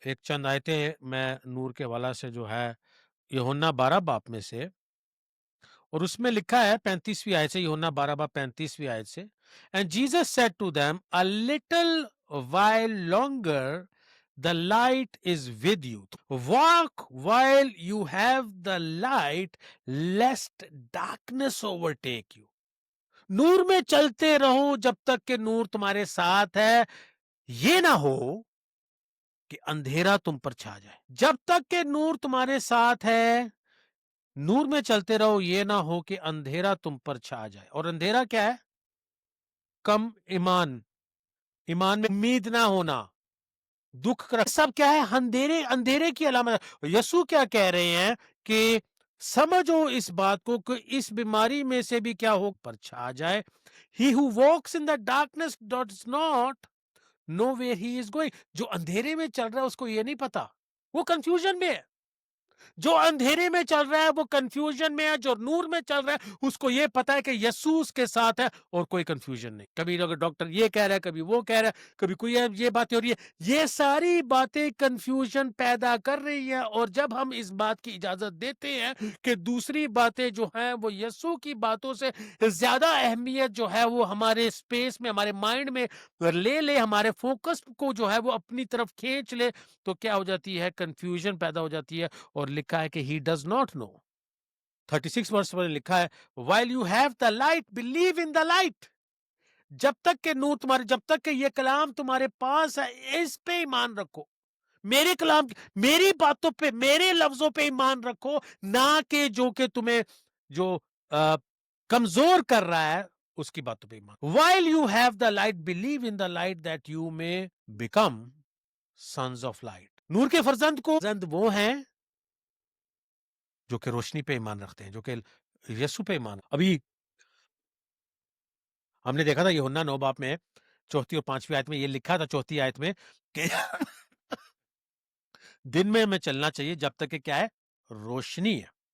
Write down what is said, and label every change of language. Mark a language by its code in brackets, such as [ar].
[ur] ایک چند آیتیں میں نور کے والا سے جو ہے یوحنا 12 باپ میں سے، اور اس میں لکھا ہے 35ویں آیت سے، یوحنا 12 باپ 35ویں آیت سے، [en] And Jesus said to them, a little while longer the light is with you. Walk while you have the light, lest darkness overtake you. [ur] نور میں چلتے رہو جب تک کہ نور تمہارے ساتھ ہے، یہ نہ ہو کہ اندھیرا تم پر چھا جائے. جب تک کہ نور تمہارے ساتھ ہے، نور میں چلتے رہو، یہ نہ ہو کہ اندھیرا تم پر چھا جائے. اور اندھیرا کیا ہے؟ کم ایمان میں امید نہ ہونا، دکھ کا سب کیا ہے؟ اندھیرے کی علامت. یسوع کیا کہہ رہے ہیں کہ سمجھو اس بات کو کہ اس بیماری میں سے بھی کیا ہو پر چھا جائے. [en] He who walks in the darkness does not know where he is going. [ur] جو اندھیرے میں چل رہا ہے اس کو یہ نہیں پتا، وہ کنفیوژن میں ہے. جو اندھیرے میں چل رہا ہے وہ کنفیوژن میں ہے. جو نور میں چل رہا ہے اس کو یہ پتا ہے کہ یسوع اس کے ساتھ ہے اور کوئی کنفیوژن نہیں. کبھی ڈاکٹر یہ کہہ رہا ہے، کبھی وہ کہہ رہا ہے، کبھی کوئی یہ باتیں ہو رہی ہے. یہ ساری باتیں کنفیوژن پیدا کر رہی ہیں. اور جب ہم اس بات کی اجازت دیتے ہیں کہ دوسری باتیں جو ہیں وہ یسوع کی باتوں سے زیادہ اہمیت جو ہے وہ ہمارے اسپیس میں، ہمارے مائنڈ میں لے ہمارے فوکس کو جو ہے وہ اپنی طرف کھینچ لے، تو کیا ہو جاتی ہے؟ کنفیوژن پیدا ہو جاتی ہے. اور لکھا ہے کہ [en] he does not know. [ur] 36 ورس میں لکھا ہے [en] while you have the light, believe in the light. [ur] جب تک کہ نور جب تک کہ یہ کلام تمہارے پاس ہے، اس پہ ایمان رکھو. میرے کلام، میری باتوں پہ، میرے لفظوں پہ ایمان رکھو، نہ کہ جو کہ تمہیں جو کمزور کر رہا ہے اس کی باتوں پہ ایمان. [en] while you have the light, believe in the light that you may become sons of light. [ur] نور کے فرزند وہ ہیں جو کہ روشنی پہ ایمان رکھتے ہیں، جو کہ یسوع پہ ایمان. ابھی ہم نے دیکھا تھا یوحنا 9 باپ میں 4 اور 5 آیت میں یہ لکھا تھا، 4 آیت میں کہ دن میں ہمیں چلنا چاہیے جب تک کہ کیا ہے؟ روشنی ہے.